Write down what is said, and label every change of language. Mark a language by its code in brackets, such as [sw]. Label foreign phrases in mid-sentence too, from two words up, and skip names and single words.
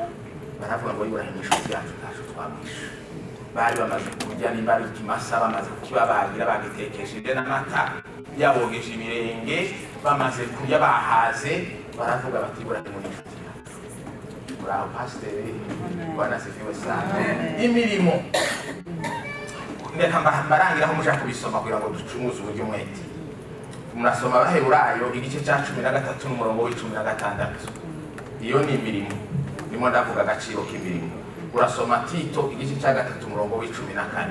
[rw] Baravuga ngo Aburahamu inshuti yacu ntacu twamwisha. Bari bamaze kurya nimba ikimasa bamaze kukibabagira bagitekesheje n'amata yabogeje ibirenge bamaze kurya bahaze baravuga bati Aburahamu inshuti yacu. Muraho pasiteri [sw] Bwana asifiwe sana. [rw] Imirimo ndeka mbarangiraho mushaka kubisoma kugira ngo ducumuze uburyo mwete. Murasoma Abaheburayo igice cya 13 n'umurongo w'16. Iyo ni imirimo ndimo ndavuga agaciro k'imirimo. Urasoma Tito igice cya 3 umurongo w'14.